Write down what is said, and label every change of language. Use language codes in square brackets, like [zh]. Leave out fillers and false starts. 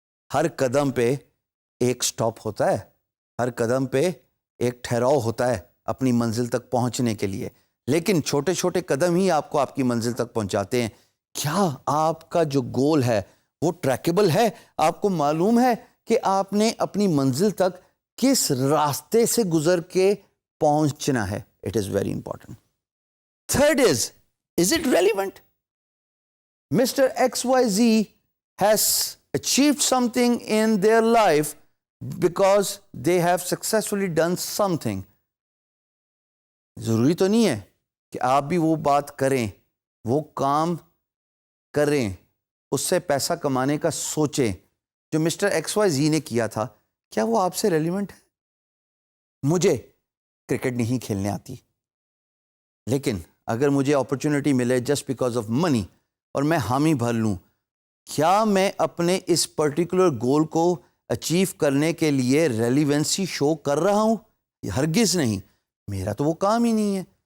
[ur] ہر قدم پہ ایک سٹاپ ہوتا ہے, ہر قدم پہ ایک ٹھہراؤ ہوتا ہے اپنی منزل تک پہنچنے کے لیے, لیکن چھوٹے چھوٹے قدم ہی آپ کو آپ کی منزل تک پہنچاتے ہیں. کیا آپ کا جو گول ہے وہ ٹریکیبل ہے؟ آپ کو معلوم ہے کہ آپ نے اپنی منزل تک کس راستے سے گزر کے پہنچنا ہے؟ [en] It is very important. Third is it relevant? Mister X Y Z has achieved something in their life because they have successfully done something. [ur] ضروری تو نہیں ہے کہ آپ بھی وہ بات کریں, وہ کام کریں, اس سے پیسہ کمانے کا سوچیں جو مسٹر ایکس وائی زی نے کیا تھا. کیا وہ آپ سے ریلیونٹ ہے؟ مجھے کرکٹ نہیں کھیلنے آتی, لیکن اگر مجھے اپرچونٹی ملے [en] just because of money [ur] اور میں حامی بھر لوں, کیا میں اپنے اس پرٹیکولر گول کو اچیو کرنے کے لیے ریلیونسی شو کر رہا ہوں؟ ہرگز نہیں, میرا تو وہ کام ہی نہیں ہے.